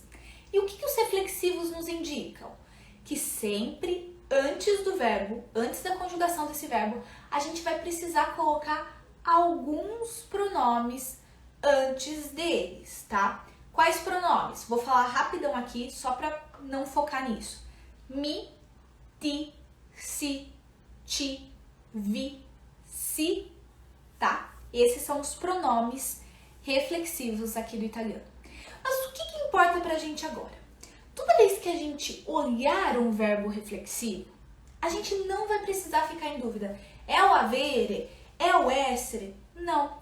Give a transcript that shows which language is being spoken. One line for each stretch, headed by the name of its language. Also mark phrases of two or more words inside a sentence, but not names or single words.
Portuguese: E o que os reflexivos nos indicam? Que sempre antes do verbo, antes da conjugação desse verbo, a gente vai precisar colocar alguns pronomes antes deles, tá? Quais pronomes? Vou falar rapidão aqui, só para não focar nisso.
Italian: Mi, ti, si, ti, vi, si,
Portuguese: tá? Esses são os pronomes reflexivos aqui do italiano. Mas o que importa pra gente agora? Toda vez que a gente olhar um verbo reflexivo, a gente não vai precisar ficar em dúvida. É o avere? É o essere? Não.